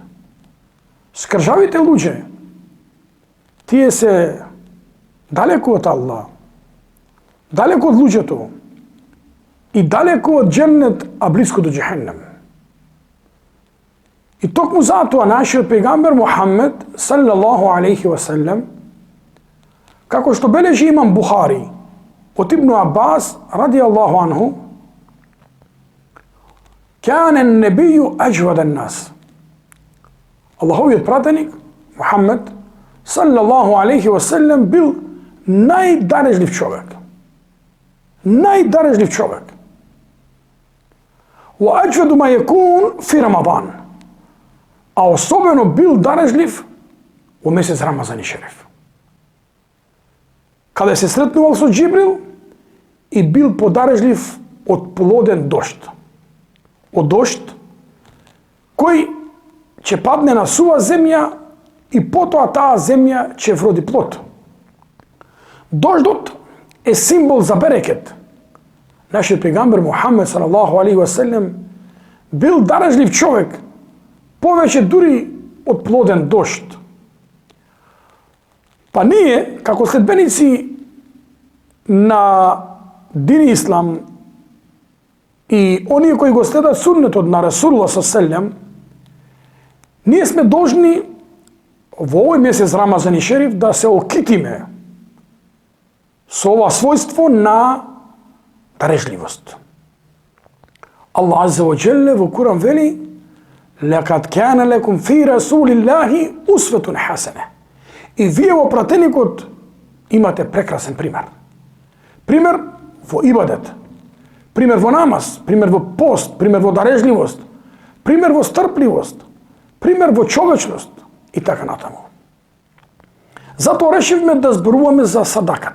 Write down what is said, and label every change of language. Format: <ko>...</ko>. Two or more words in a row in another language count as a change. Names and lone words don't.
<mk>Скржавите луѓе, тие се далеку од Аллах, далеку од луѓето и далеку од џеннет, а блиску до џехеннем. И токму затоа нашиот пејгамбер Мухаммед</mk> <ar>صلى الله عليه وسلم,</ar> <mk>како што бележи имам Бухари од Ибн Аббас</mk> <ar>رضي الله عنه, كان النبي أجود الناس.</ar> <mk>Аллаховиот пратеник Мухаммед</mk> <ar>صلى الله عليه وسلم</ar> <mk>бил најдарежлив човек. Најдарежлив човек.</mk> <ar>وأجود ما يكون في رمضان.</ar> <mk>А особено бил дарежлив во месец Рамазан и Шериф, каде се сретнувал со Џибрил и бил подарежлив од плоден дожд. Од дожд кој ќе падне на сува земја и потоа таа земја ќе вроди плод. Дождот е символ за берекет. Нашиот пејгамбер Мухаммед</mk> <ar>صلى الله عليه وسلم</ar> <mk>бил дарежлив човек, повеќе дури од плоден дожд. Па ние, како следбеници на дин Ислам и оние кои го следат суннетот на</mk> <ar>رسول الله صلى الله,</ar> <mk>ние сме должни во овој месец Рамазан и Шериф да се окитиме со ова својство на дарежливост. Аллах</mk> <ar>عز وجل</ar> <mk>во Куран вели:</mk> <ar>لقد كان لكم في رسول الله أسوة حسنة.</ar> <mk>И вие во пратеникот имате прекрасен пример. Пример во ибадет, пример во намаз, пример во пост, пример во дарежливост, пример во стрпливост, пример во човечност и така натаму. Затоа решивме да зборуваме за садаката.</mk>